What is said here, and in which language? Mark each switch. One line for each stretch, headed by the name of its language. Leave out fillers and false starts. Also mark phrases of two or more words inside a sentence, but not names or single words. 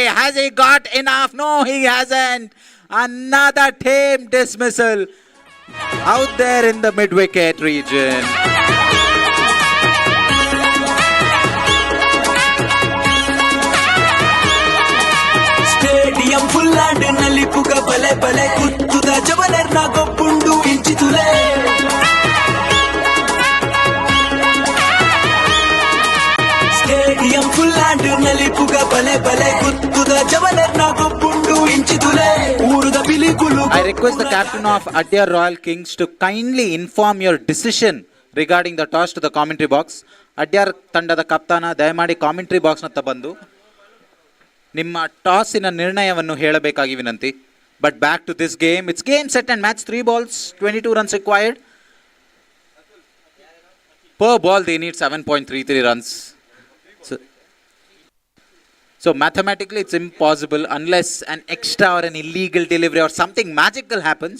English: Has he got enough? No, he hasn't. Another tame dismissal out there in the mid-wicket region. Stadium full and
Tulu: ನಲಿಪುಗ ಬಲೆ ಬಲೆ ಕುಟ್ಟುಡ ಜವಲೆರ್ ನ ಗೊಪ್ಪುಂಡು ಇಂಚಿತುಲೆ.
English: Stadium full and
Tulu: ನಲಿಪುಗ ಬಲೆ ಬಲೆ ಕುಟ್ಟುಡ ಜವಲೆರ್ ನ ಗೊಪ್ಪುಂಡು ಇಂಚಿತುಲೆ. ಊರುದ ಪಿಲಿಕುಲು.
English: I request the captain of Adyar Royal Kings to kindly inform your decision regarding the toss to the commentary box.
Kannada: Adyar ತಂಡದ ಕಪ್ತಾನ ದಯಮಾಡಿ
English: commentary box
Kannada: ನತ್ತ ಬಂದು ನಿಮ್ಮ ಟಾಸಿನ ನಿರ್ಣಯವನ್ನು ಹೇಳಬೇಕಾಗಿ ವಿನಂತಿ.
English: But back to this game. It's game, set and match. 3 balls, 22 runs required. Per ball, they need 7.33 runs. So mathematically, it's impossible unless an extra or an illegal delivery or something magical happens.